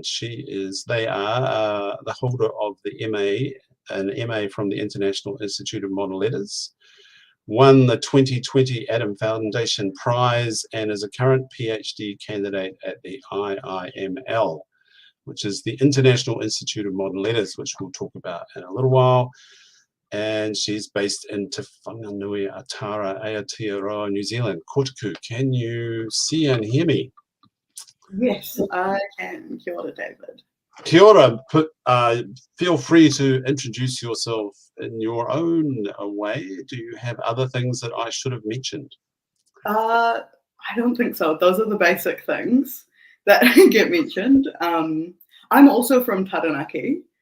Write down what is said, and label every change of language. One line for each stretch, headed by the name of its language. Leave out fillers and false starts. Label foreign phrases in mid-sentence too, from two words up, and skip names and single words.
English: They are the holder of the an MA from the International Institute of Modern Letters, won the 2020 Adam Foundation Prize, and is a current PhD candidate at the IIML, which is the International Institute of Modern Letters, which we'll talk about in a little while. And she's based in Te Whanganui Atara, Aotearoa, New Zealand. Kōtuku, can you see and hear me? Yes, I can.
Māori: Kia ora, David. Kia ora.
English: Feel free to introduce yourself in your own way. Do you have other things that I should have mentioned? I don't think so. Those are the basic things that get mentioned. I'm also from Taranaki.